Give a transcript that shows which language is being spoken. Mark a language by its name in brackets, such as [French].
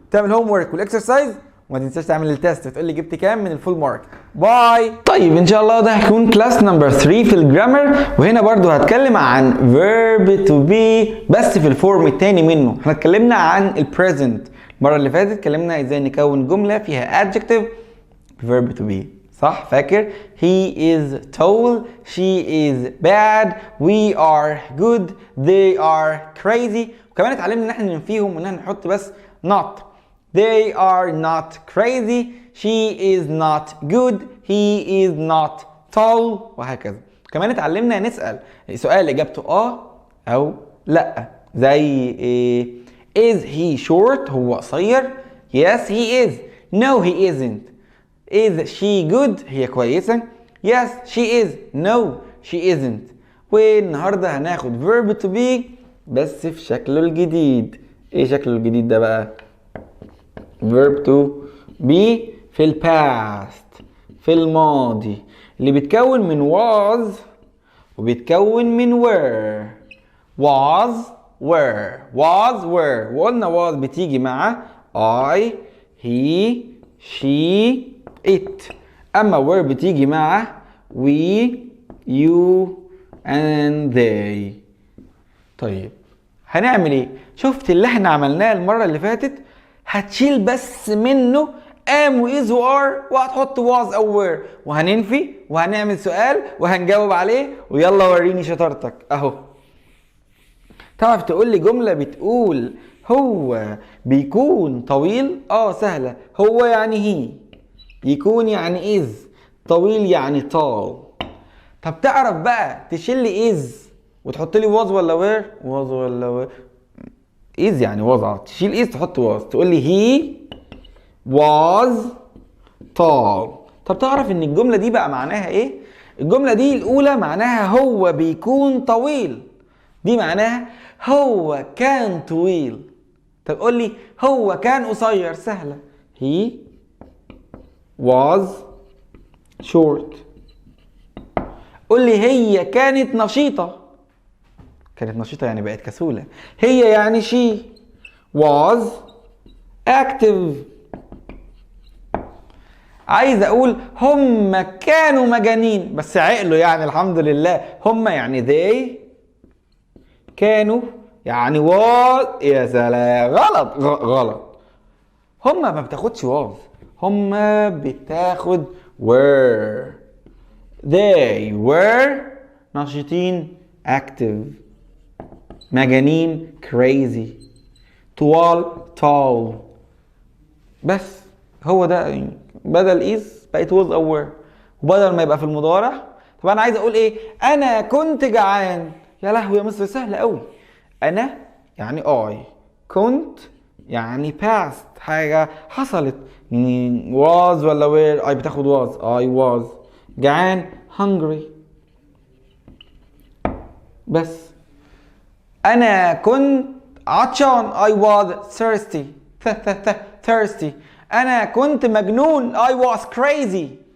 [Arabic] تعمل هوم ورك والاكسرسايز وما تنساش تعمل التست وتقول لي جبت كام من الفول مارك. باي. طيب ان شاء الله ده هيكون كلاس نمبر 3 في الجرامر، وهنا برضو هتكلم عن verb to be بس في الفورم الثاني منه. احنا اتكلمنا عن البريزنت المره اللي فاتت، اتكلمنا ازاي نكون جمله فيها adjective verb to be. صح؟ فاكر؟ [English] he is tall, she is bad, we are good, they are crazy. [Arabic] وكمان اتعلمنا ان احنا ننفيهم وان احنا نحط بس not. [English] they are not crazy, she is not good, he is not tall، وهكذا. [Arabic] كمان اتعلمنا نسأل سؤال اجابته او لا، زي ايه؟ [English] is he short؟ [Arabic] هو قصير؟ [English] yes he is. no he isn't. is she good؟ [Arabic] هي كويسة. [English] yes she is. no she isn't. [Arabic] والنهاردة هناخد verb to be بس في شكله الجديد. ايه شكله الجديد ده بقى؟ verb to be في الباست، في الماضي، اللي بيتكون من was وبيتكون من were. [English] was were was were. [Arabic] وقلنا was بتيجي مع I he she it، اما were بتيجي مع we you and they. طيب هنعمل ايه؟ شفت اللي احنا عملناه المره اللي فاتت؟ هتشيل بس منه am و is و are وهتحط was او were، وهننفي وهنعمل سؤال وهنجاوب عليه. ويلا وريني شطارتك اهو. تعرف تقول لي جمله بتقول هو بيكون طويل؟ سهله. هو يعني هي، يكون يعني is، طويل يعني tall. طب تعرف بقى تشيل لي is وتحط لي was ولا were؟ was ولا were؟ is يعني was. تشيل is تحط was، تقول لي [English] he was tall. [Arabic] طب تعرف ان الجمله دي بقى معناها ايه؟ الجمله دي الاولى معناها هو بيكون طويل، دي معناها هو كان طويل. طب قول لي هو كان قصير. [English] سهله، he was short. [Arabic] قول لي هي كانت نشيطة. كانت نشيطة يعني بقت كسولة. [English] هي يعني she was active. [Arabic] عايز اقول هم كانوا مجانين بس عقلوا يعني الحمد لله. هم يعني they، كانوا يعني was. يا سلام، غلط غلط. هم ما بتاخدش was، هم بتاخد were. [English] they were نشيطين active، مجانين crazy، طوال tall. [Arabic] بس هو ده. بدل is بقت was او were، وبدل ما يبقى في المضارع. طب انا عايز اقول ايه؟ انا كنت جعان. يا لهوي يا مصر، سهله قوي. انا يعني I، كنت يعني past، حاجه حصلت. [English] was ولا were؟ I بتاخد was. I was جعان hungry. [Arabic] بس انا كنت عطشان [English] I was thirsty. thirsty. [Arabic] انا كنت مجنون [English] I was crazy.